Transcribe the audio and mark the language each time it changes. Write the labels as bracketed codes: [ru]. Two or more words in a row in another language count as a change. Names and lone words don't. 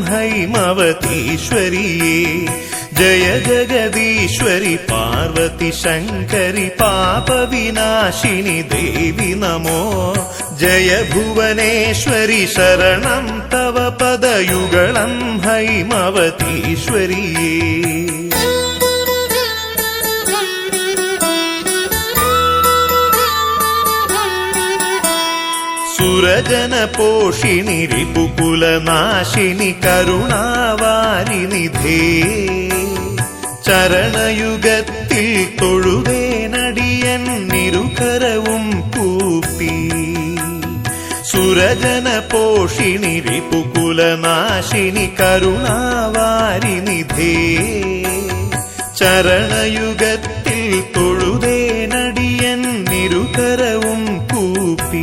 [sa] हैमवतीश्वरिये जय जगदीश्वरि पार्वती शङ्करि पापविनाशिनि देवि नमो जय भुवनेश्वरि शरणं तव पदयुगलं हैमवतीश्वरिये सुरजन पोषिणि रिपुकुलनाशिनि करुणावारिनिधे ചരണയുഗത്തിൽ [ml] തൊഴുവേനടിയന്നിരുകരവും കൂപ്പി [sa] സുരജന പോഷിണി റിപുകുലനാശിനി കരുണാവാരിനിധേ [ml] ചരണയുഗത്തിൽ തൊഴുവേനടിയന്നിരുകരവും കൂപ്പി